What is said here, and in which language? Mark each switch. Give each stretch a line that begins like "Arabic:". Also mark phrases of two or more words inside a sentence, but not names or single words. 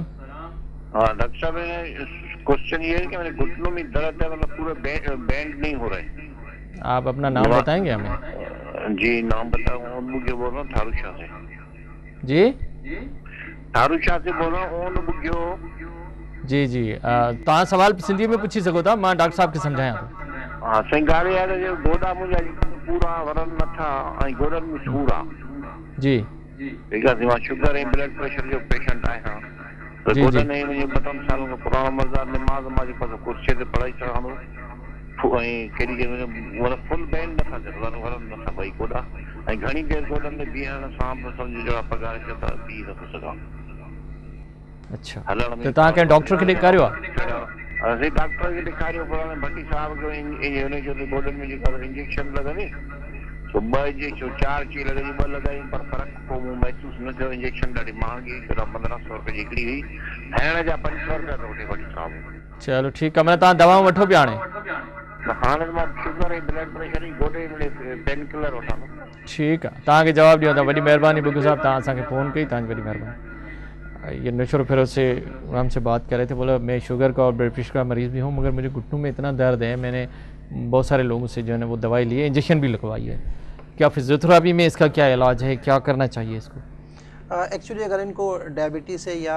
Urdu: ہاں ڈاکٹر صاحب، کوئسچن یہ ہے کہ میرے گھٹنوں میں درد ہے، مطلب پورا بینڈ نہیں ہو رہا ہے. آپ اپنا نام بتائیں گے ہمیں? جی نام بتاؤں? مجھے بول رہا ہوں تھارو شاہ سے. जी تھارو شاہ سے بول رہا ہوں.
Sindhi: जी जी तव्हां सवाल सिंधी में पूछी सको था, मां डॉक्टर साहब के समझाया तो। हाँ सही ॻाल्हि आहे त गोॾा मुंहिंजा पूरा वरन नथा ऐं गोॾनि में सूर आहे। जी ठीक आहे, मां शुगर ऐं
English: ब्लड प्रेशर
Sindhi: जो पेशेंट आहियां, त जी, गोॾनि में मुंहिंजे 2 सालनि खां पुराणो मर्ज़ आहे। नमाज़ मां जेको कुर्सीअ ते पढ़ाई सघां थो ऐं केॾी मतलब
English: फुल बैंड
Sindhi: नथा थियनि, वरन नथा ॿई गोॾा, ऐं घणी देरि गोॾनि में बीहण सां सम्झ जो पघार खे त बीह नथो सघां। अच्छा हलण तो में तव्हां कंहिं डॉक्टर खे ॾेखारियो आहे? असीं डॉक्टर खे ॾेखारियो, पर भट्टी साहब खे हुनजो गोॾनि में जेका इंजेक्शन लॻंदी तो 2 इंजेक्शन 4 चीज लॻी, 2 लॻाई पर फ़र्क़ु को मूं महसूसु न थियो। इंजेक्शन ॾाढी महांगी 1500 रुपए जी हिकिड़ी हुई, खाइण जा 500 रुपया थो वठे भट्टी साहब। चलो ठीकु आहे, माना तव्हां दवाऊं वठो पिया हाणे? हाणे मां शुगर ऐं
English: ब्लड प्रेशर
Sindhi: ऐं गोॾे में
English: पेन किलर
Sindhi: वठां थो। ठीकु आहे, तव्हांखे जवाबु ॾियो था। वॾी महिरबानी बुग्गू साहब, तव्हां असांखे फ़ोन कई, तव्हांजी वॾी महिरबानी।
Urdu: یہ نشر پھر سے ہم سے بات کر رہے تھے، بولا میں شوگر کا اور بلڈ پریشر کا مریض بھی ہوں، مگر مجھے گھٹنوں میں اتنا درد ہے، میں نے بہت سارے لوگوں سے جو ہے نا وہ دوائی لی ہے، انجکشن بھی لگوائی ہے. کیا فزیوتھراپی میں اس کا کیا علاج ہے، کیا کرنا چاہیے اس کو? ایکچوئلی اگر ان کو ذیابیطس ہے یا